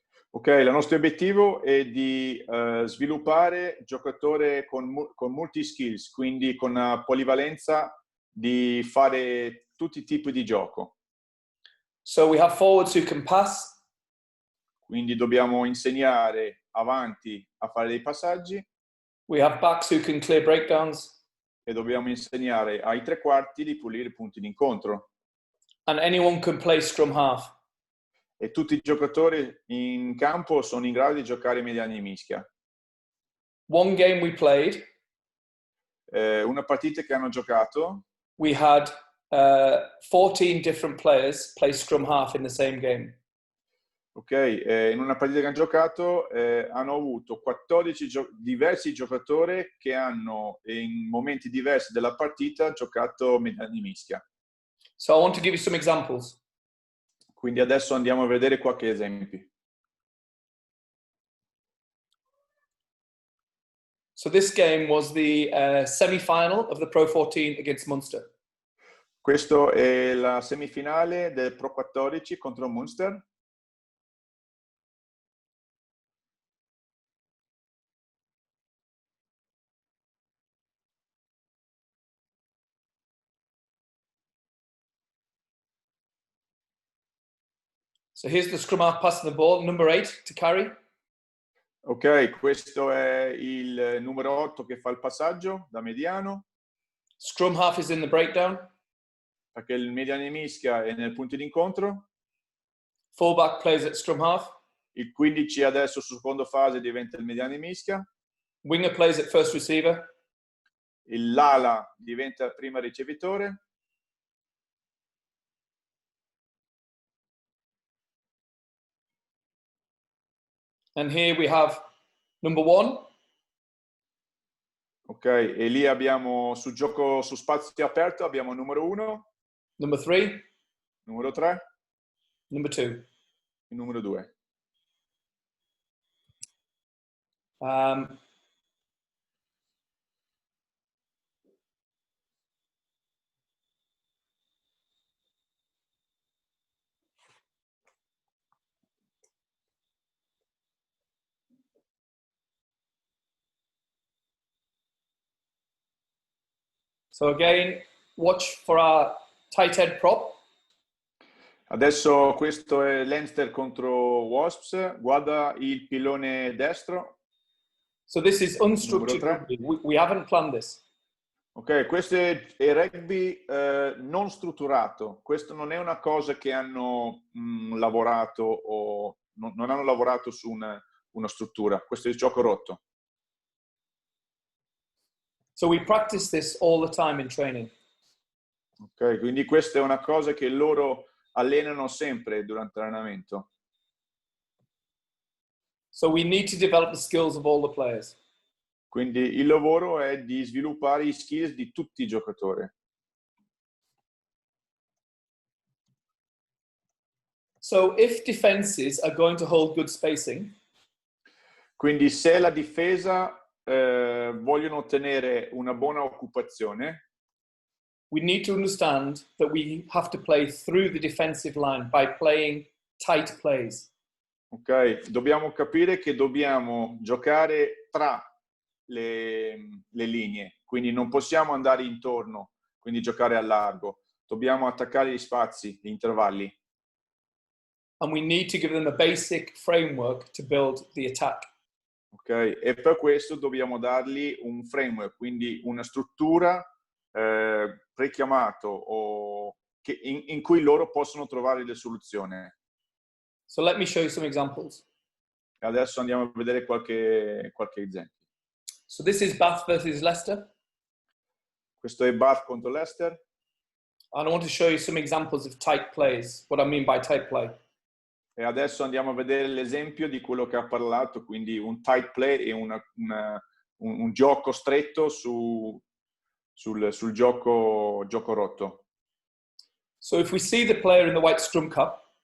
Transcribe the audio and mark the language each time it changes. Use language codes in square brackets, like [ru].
[it] Ok, il nostro obiettivo è di sviluppare giocatori con multi skills, quindi con una polivalenza di fare tutti i tipi di gioco. [en] So we have forwards who can pass. [it] Quindi dobbiamo insegnare avanti a fare dei passaggi. [en] We have backs who can clear breakdowns. [it] E dobbiamo insegnare ai tre quarti di pulire i punti d'incontro. [en] And anyone can play scrum half. [it] E tutti i giocatori in campo sono in grado di giocare mediani mischia. [en] One game we played, [it] una partita che hanno giocato, [en] we had 14 different players play scrum half in the same game. [it] Ok, in una partita che hanno giocato hanno avuto 14 diversi giocatori che hanno in momenti diversi della partita giocato mediani di mischia. [en] So I want to give you some examples. [it] Quindi adesso andiamo a vedere qualche esempio. [en] So this game was the semi-final of the Pro 14 against Munster. [it] Questo è la semifinale del Pro 14 contro Munster. [en] So here's the scrum half passing the ball, number 8 to carry. [it] Ok, questo è il numero 8 che fa il passaggio da mediano. [en] Scrum half is in the breakdown. [it] Perché il mediano di mischia è nel punto di incontro. [en] Fullback plays at scrum half. [it] Il 15 adesso su seconda fase diventa il mediano di mischia. [en] Winger plays at first receiver. [it] L'ala diventa il primo ricevitore. [en] And here we have number 1. [it] Ok, e lì abbiamo su gioco su spazio aperto abbiamo numero 1, [en] Number 3. [it] numero 3 [en] Number 2. [it] e numero 2. [en] So again, watch for our tight head prop. [it] Adesso questo è Lancaster contro Wasps. Guarda il pilone destro. [en] So this is unstructured [it] Numero [en] rugby. We haven't planned this. [it] Ok, questo è rugby non strutturato. Questo non è una cosa che hanno lavorato o non hanno lavorato su una struttura. Questo è il gioco rotto. [en] So we practice this all the time in training. [it] Ok, quindi questa è una cosa che loro allenano sempre durante l'allenamento. [en] So we need to develop the skills of all the players. [it] Quindi il lavoro è di sviluppare i skills di tutti i giocatori. [en] So if defenses are going to hold good spacing, [it] Quindi se la difesa vogliono ottenere una buona occupazione, [en] we need to understand that we have to play through the defensive line by playing tight plays. [it] ok, dobbiamo capire che dobbiamo giocare tra le linee, quindi non possiamo andare intorno, quindi giocare a largo, dobbiamo attaccare gli spazi, gli intervalli. [en] And we need to give them a basic framework to build the attack. [it] Ok, e per questo dobbiamo dargli un framework, quindi una struttura prechiamato o in cui loro possono trovare le soluzioni. [en] So let me show you some examples. [it] Adesso andiamo a vedere qualche esempio. [en] So this is Bath versus Leicester. [it] Questo è Bath contro Leicester. [en] And I want to show you some examples of tight plays, what I mean by tight play. [it] E adesso andiamo a vedere l'esempio di quello che ha parlato, quindi un tight play e un gioco stretto sul gioco rotto. [en] So if we see the player in the white scrum cap,